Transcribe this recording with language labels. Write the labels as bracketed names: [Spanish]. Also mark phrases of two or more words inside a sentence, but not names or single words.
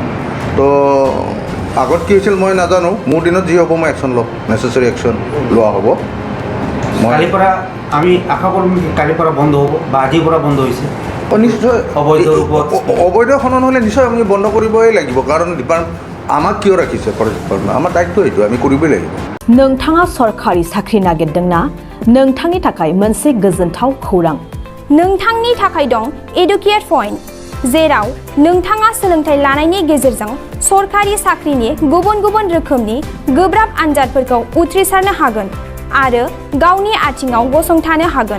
[Assamese] তো আগত কি হৈছিল মই নাজানো, মোৰ দিনত যি হ'ব মই একশ্যন ল'ম, নেচেচাৰী একশ্যন লোৱা হ'ব। মই কালিৰ পৰা আমি আশা কৰিম কালিৰ পৰা বন্ধ হ'ব বা আজিৰ পৰা বন্ধ হৈছে। নিশ্চয় অবৈধ খনন হ'লে নিশ্চয় আমি বন্ধ কৰিবই লাগিব, কাৰণ আমাক কিয় ৰাখিছে ফৰেষ্ট ডিপাৰ্টমেণ্ট, আমাৰ দায়িত্ব এইটো, আমি কৰিবই লাগিব। [Bodo] नोंथाङा सरखारि साख्रि नागिरदोंना? नोंथांनि थाखाय मोनसे गोजोनथाव खौरां। नोंथांनि थाखाय दं एडुकेट पइन्ट, जेराव नोंथाङा सोलोंथाइ लानायनि गेजेरजों सरखारि साख्रिनि गुबुन गुबुन रोखोमनि गोब्राब आनजादफोरखौ उथ्रिसारनो हागोन आरो गावनि आथिङाव गसंथानो हागोन।